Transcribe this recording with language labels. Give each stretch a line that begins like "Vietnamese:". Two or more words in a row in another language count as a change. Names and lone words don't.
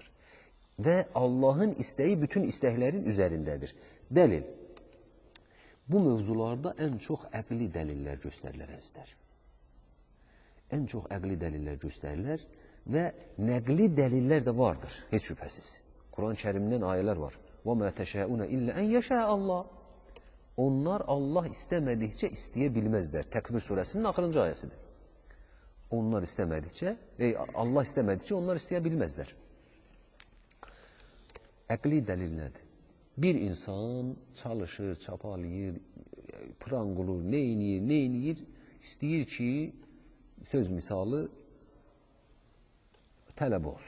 Azerbaijani: Və Allahın istəyi bütün istəklərin üzərindədir. Dəlil. Bu mövzularda ən çox əqli dəlillər göstərilir əzizlər. Ən çox əqli dəlillər göstərilir və nəqli dəlillər də vardır, heç şübhəsiz. Quran-ı Kərimdən ayələr var.
Arabic: وَمَا تَشَاءُونَ إِلَّا أَنْ يَشَاءَ اللَّهُ
Azerbaijani: Onlar Allah istəmədikcə istəyə bilməzlər. Təkvir surəsinin axırıncı ayəsidir. Onlar istəmədikcə, Allah istəmədikcə onlar istəyə bilməzlər. Əqli dəlil nədir? Bir insan çalışır, çapalayır, pranqulur, neyniyir, istəyir ki, söz misalı tələb olsun.